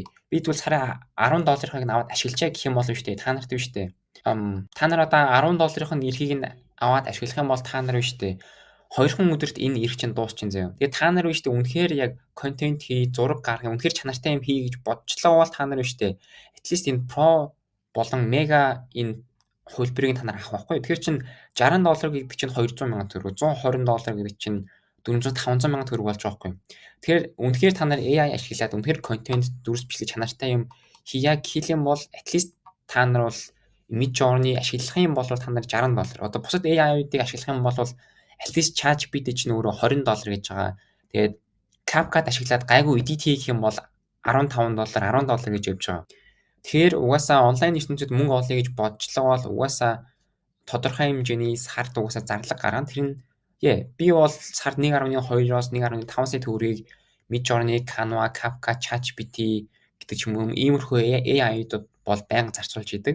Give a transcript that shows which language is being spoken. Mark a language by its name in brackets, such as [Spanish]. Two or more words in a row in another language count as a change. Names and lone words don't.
[Mongolian] Би тэгвэл сарын $10-ыг нь аваад ашиглачаа гэх юм бол биш үү? Та нарт биш үү? Та нар одоо $10-ын эрхийг нь аваад ашиглах юм бол та нар биш үү? 2 өдөрт энэ эрх чинь дуусчин заяа. Тэгээ та нар биш үү? Үнэхээр яг контент хий, зураг гаргах, үнэхээр чанартай юм хий гэж бодчихлоо бол та нар биш үү? [English] At least [Mongolian] энэ pro болон mega энэ хөлбөрийг та нар авах байхгүй. Тэгэхээр чин $60 гэдэг чинь $200,000 төгрөг, $120 гэдэг чинь $400-500,000 төгрөг болж байгаа байхгүй. Тэгэхээр үнэхээр та нар AI ашиглаад үнэхээр контент дүрс бичлэг чанартай юм хийя гэх юм бол [English] at least [Mongolian] та нар бол Midjourney ашиглах юм бол та нар $60. Одоо бусад AI-уудыг ашиглах юм бол [English] at least [Mongolian] ChatGPT чинь өөрөө $20 гэж байгаа. Тэгээд CapCut ашиглаад гайгүй edit хийх юм бол $15, $10 гэж явж байгаа. Тэгэхээр угаасаа онлайн ертөнцид мөнгө олъё гэж бодчихлоо бол угаасаа тодорхой хэмжээний сард угаасаа зарлага гаргана. Тэр нь би бол сард 1.2-оос 1.5 сая төгрөгийг Midjourney, Canva, CapCut, ChatGPT гэдэг ч юм уу иймэрхүү AI-уудад бол байнга зарцуулж идэг.